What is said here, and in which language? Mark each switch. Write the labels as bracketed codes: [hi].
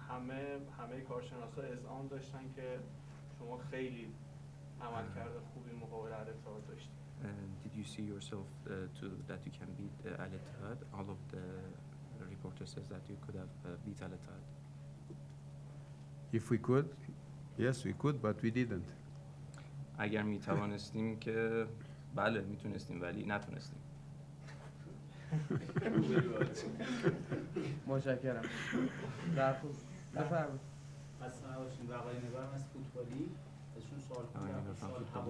[fa] همه کارشناسا اذعان داشتن که شما خیلی عملکرد خوبی مقابل الاتحاد داشتین. [en] Did you see yourself that you can beat Al-Ittihad? All of the reporters says that you could have beat Al-Ittihad. If we could, yes we could, but we didn't. [fa] اگر میتوانستیم که بله میتونستیم ولی نتونستیم. متشکرم. بفرمایید. اصلا نباشین. وقای نگارم از فوتبالی ازشون سوال کنم.